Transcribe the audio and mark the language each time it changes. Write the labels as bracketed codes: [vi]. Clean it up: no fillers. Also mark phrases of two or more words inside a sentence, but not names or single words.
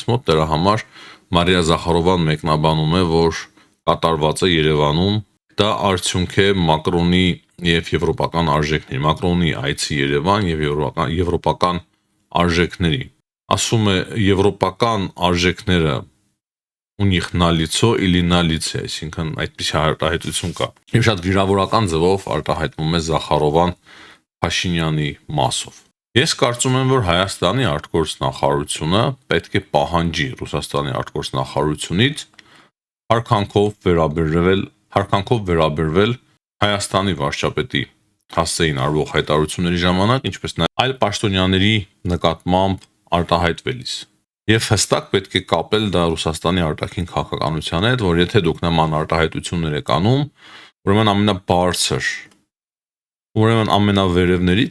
[hy] մոտ, դրա համար Մարիա Զախարովան մեկնաբանում է, որ կատարված է Երևանում, դա արդյունք է Մակրոնի եւ եվրոպական արժեքների, Մակրոնի այցի Երևան եւ եվրոպական արժեքների։ Ասում է եվրոպական արժեքները [ru] у них на лицо или на лице, [hy] այսինքն այդպիսի արտահայտություն կա։ Եվ շատ վիրավորական ձևով արտահայտվում է Զախարովան Փաշինյանի մասով։ Ես կարծում եմ, որ Հայաստանի արտգործնախարարությունը պետք է պահանջի Ռուսաստանի արտգործնախարարությունից հարկանքով վերաբերվել Հայաստանի վարչապետի հասցեին արվող հայտարարությունների ժամանակ, ինչպես նաև այլ պաշտոնյաների նկատմամբ արտահայտվելիս։ Եվ հստակ պետք է կապել դա Ռուսաստանի արտաքին քաղաքականության հետ, որ եթե դուք նման արտահայտություններ եք անում, ուրեմն ամենաբարձր, ուրեմն ամենավերևներից